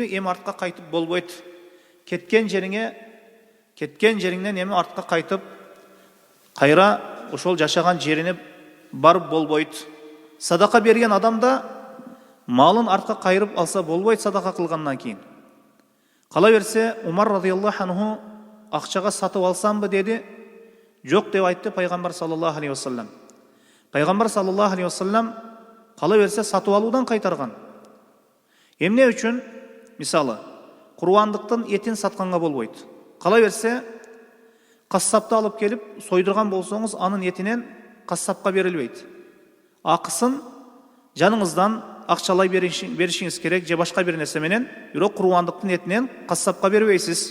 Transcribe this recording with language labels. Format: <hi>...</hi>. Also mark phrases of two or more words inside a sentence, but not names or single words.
<ky>Эми артка кайтып болбойт. Кеткен жериңнен эми артка кайтып, кайра ошол жашаган жерине барып болбойт. Садака берген адам да малын артка кайрып алса болбойт садака кылгандан кийин. Кала берсе, Умар</ky> <ar>رضي الله عنه</ar> <ky>акчага сатып алсамбы деди. Жок деп айтты пайгамбар</ky> <ar>صلى الله عليه وسلم.</ar> <ky>Пайгамбар</ky> <ar>صلى الله عليه وسلم</ar> <ky>кала берсе сатып алуудан кайтарган. Эмне үчүн? Мисалы, курбандыктын этин сатканга болбойт. Кала берсе, кассапты алып келип сойдурган болсоңуз, анын этинен кассапка берилбейт. Акысын жаныңыздан акчалай беришиңиз керек, же башка бир нерсе менен, бирок курбандыктын этинен кассапка бербейсиз.</ky>